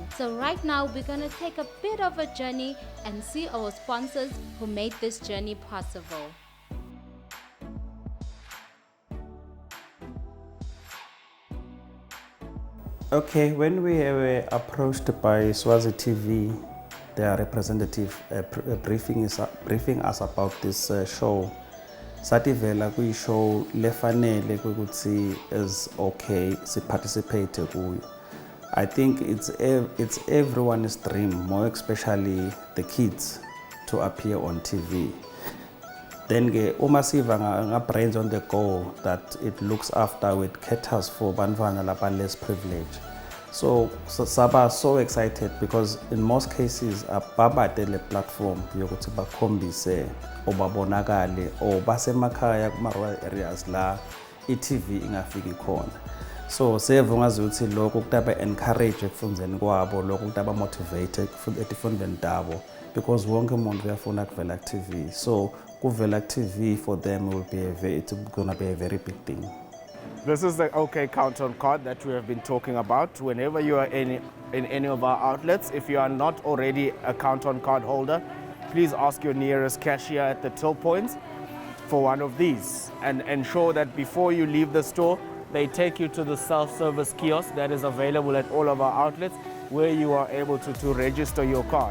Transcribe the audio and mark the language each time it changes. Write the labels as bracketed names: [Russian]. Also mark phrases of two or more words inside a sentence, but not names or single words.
[English] So right now, we're gonna take a bit of a journey and see our sponsors who made this journey possible. Okay, when we were approached by Swazi TV, their representative briefing us about this show, [Swati] sathi vela kuyi-show lefanele ukuthi [English] is okay [Swati] siparticipate kuyo. [English] I think it's everyone's dream, more especially the kids, to appear on TV. Then [Swati] uma siva [English] nga-Brains on the Go that it looks after, it caters for [Swati] bantwana laba [English] less privileged. [Swati] So saba [English] so excited because in most cases [Swati] ababade le platform yokuthi bakhombise or babonakale or basemakhaya kuma- [English] rural areas [Swati] la i-TV ingafiki khona. So siyevungazi ukuthi lokho kutaba encourage ekufundeni kwabo, lokho kutaba motivate etifundweni tabo, because wonke umuntu uyafuna kuvela ku-TV. So kuvela ku-TV [English] for them it's gonna be a very big thing. This is the OK Count-On card that we have been talking about. Whenever you are in any of our outlets, if you are not already a Count-On card holder, please ask your nearest cashier at the till points for one of these, and ensure that before you leave the store, they take you to the self-service kiosk that is available at all of our outlets, where you are able to register your card.